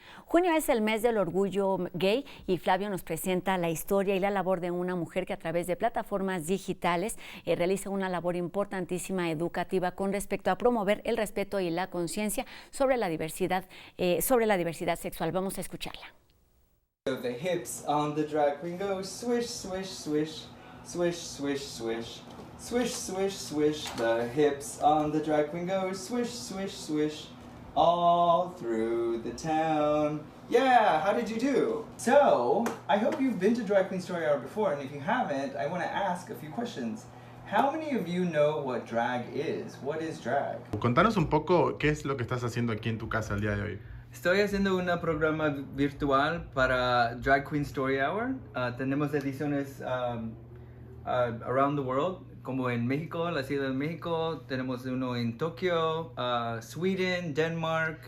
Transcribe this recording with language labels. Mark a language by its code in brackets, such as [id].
[es] Junio es el mes del orgullo gay y Flavio nos presenta la historia y la labor de una mujer que a través de plataformas digitales realiza una labor importantísima educativa con respecto a promover el respeto y la conciencia sobre la diversidad sexual. Vamos a escucharla. [en] The hips on the drag queen go swish, swish, swish, swish, swish, swish, swish, swish, swish. The hips on the drag queen go swish, swish, swish. All through the town. Yeah, how did you do? So, I hope you've been to Drag Queen Story Hour before, and if you haven't, I want to ask a few questions. How many of you know what drag is? What is drag? [es] Contanos un poco qué es lo que estás haciendo aquí en tu casa el día de hoy. Estoy haciendo un programa virtual para Drag Queen Story Hour. Tenemos ediciones [en] around the world, [es] como en México, la Ciudad de México, tenemos uno en Tokio, Sweden, Denmark.